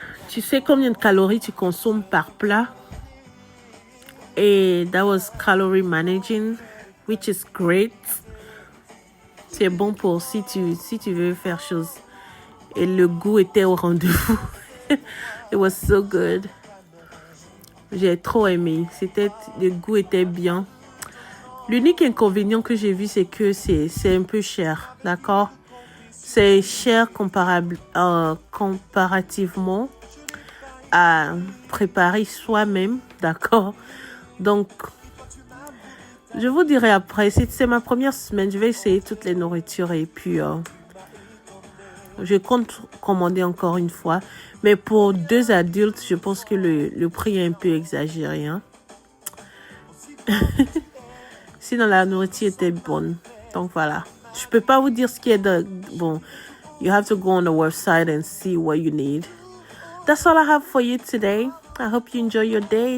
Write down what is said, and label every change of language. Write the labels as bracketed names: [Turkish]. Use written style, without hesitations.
[French] Tu sais combien de calories tu consommes par plat? [English] Et that was calorie managing, which is great. [French] C'est bon pour si tu veux faire chose. Et le goût était au rendez-vous. [English] It was so good. [French] J'ai trop aimé. Le goût était bien. L'unique inconvénient que j'ai vu, c'est que c'est un peu cher, d'accord? C'est cher comparativement à préparer soi-même, d'accord? Donc, je vous dirai après, c'est ma première semaine, je vais essayer toutes les nourritures et puis je compte commander encore une fois. Mais pour 2 adultes, je pense que le prix est un peu exagéré. Hein? Sinon, la nourriture était bonne. Donc, voilà. Je peux pas vous dire ce qui est de... [English] Bon, you have to go on the website and see what you need. That's all I have for you today. I hope you enjoy your day.